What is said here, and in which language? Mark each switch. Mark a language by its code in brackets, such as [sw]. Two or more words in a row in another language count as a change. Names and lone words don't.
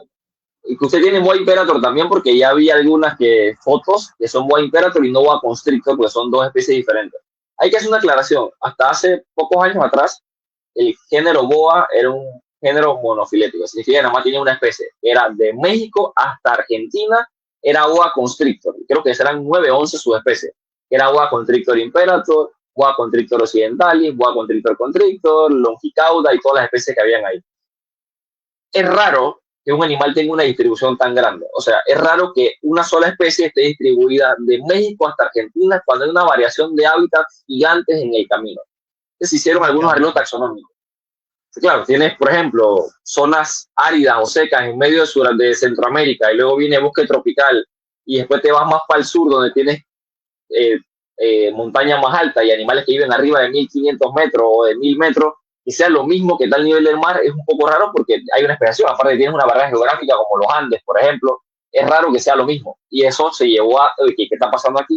[es] Y que usted tiene boa imperator también, porque ya vi algunas fotos que son boa imperator y no boa constrictor, porque son dos especies diferentes. Hay que hacer una aclaración. Hasta hace pocos años atrás, el género boa era un género monofilético, significa que nada más tenía una especie. Era de México hasta Argentina, era boa constrictor. Creo que eran 9 o 11 subespecies. Era boa constrictor imperator, boa constrictor occidentalis, boa constrictor constrictor, longicauda y todas las especies que habían ahí. Es raro que un animal tenga una distribución tan grande. O sea, es raro que una sola especie esté distribuida de México hasta Argentina cuando hay una variación de hábitats gigantes en el camino. Se hicieron En el algunos arreglos camino. taxonómicos. Claro, tienes, por ejemplo, zonas áridas o secas en medio de Centroamérica y luego viene bosque tropical y después te vas más para el sur donde tienes eh, montañas más altas y animales que viven arriba de 1500 metros o de 1000 metros y sea lo mismo que tal nivel del mar es un poco raro porque hay una especiación, aparte tienes una barrera geográfica como los Andes, por ejemplo, es raro que sea lo mismo y eso se llevó a ¿qué está pasando aquí?